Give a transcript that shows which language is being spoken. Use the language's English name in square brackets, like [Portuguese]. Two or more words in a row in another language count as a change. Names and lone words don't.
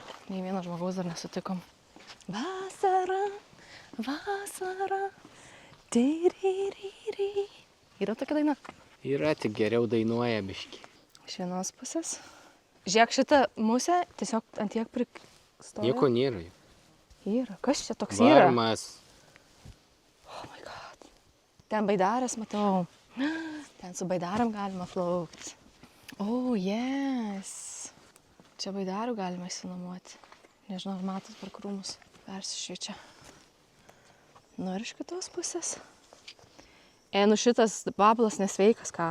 [Lithuanian] Nei vieno žmogaus dar nesutikom. Vasara, vasara, tiririry. Yra tokia daina? Yra, tik geriau dainuoja biški. Iš vienos pusės. Žiūrėk, šitą musę tiesiog ant tiek pristoja. Nieko nėra. Yra. Kas čia toks yra? Varmas. [English] Oh my god. [Lithuanian] Ten Baidarės matau. Ten su Baidarėm galima plaukti. [English] Oh, yes. [Lithuanian] Čia Baidarių galima išsinuomoti. Nežinau, ar matot per krūmus. Persišviečia. Nu ir iš kitos pusės. Nu šitas bablas nesveikas, ką?